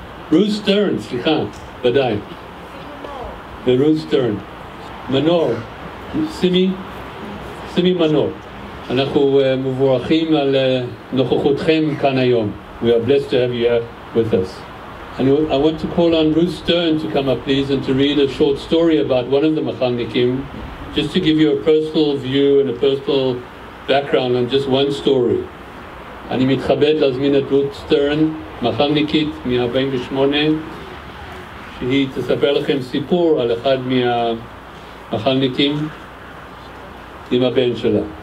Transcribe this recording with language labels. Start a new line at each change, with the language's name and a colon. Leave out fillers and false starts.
Hebrew: Ruth Stern, סליחה, ודאי. ורות סטרן. מנור, סימי מנור. אנחנו מבורכים על נוכחותכם כאן היום.
English: We are blessed to have you here with us. I want to call on Ruth Stern to come up, please, and to read a short story about one of the Machalnikim, just to give you a personal view and a personal background on just one story.
Hebrew: אני מתכבד להזמין את רות סטרן, מחלניקית מ-48, שהיא תספר לכם סיפור על אחד מהמחלניקים עם הבן שלה.